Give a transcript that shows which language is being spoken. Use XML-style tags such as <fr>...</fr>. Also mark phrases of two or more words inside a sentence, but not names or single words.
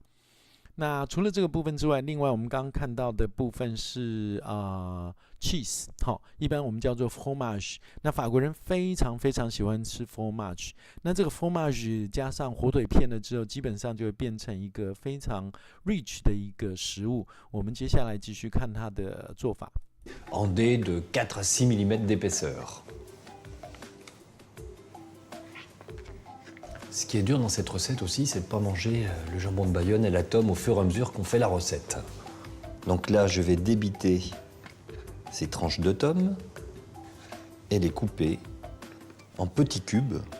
<zh>那除了这个部分之外，另外我们刚刚看到的部分是cheese， 一般我们叫做 fromage。那法国人非常非常喜欢吃 fromage。那这个 fromage 加上火腿片了之后，基本上就会变成一个非常 rich 的一个食物。我们接下来继续看它的做法。</zh> <fr>En dés de 4 à 6 mm d'épaisseur. Ce qui est dur dans cette recette aussi, c'est de ne pas manger le jambon de Bayonne et la tome au fur et à mesure qu'on fait la recette. Donc là, je vais débiter ces tranches de tomes et les couper en petits cubes.</fr>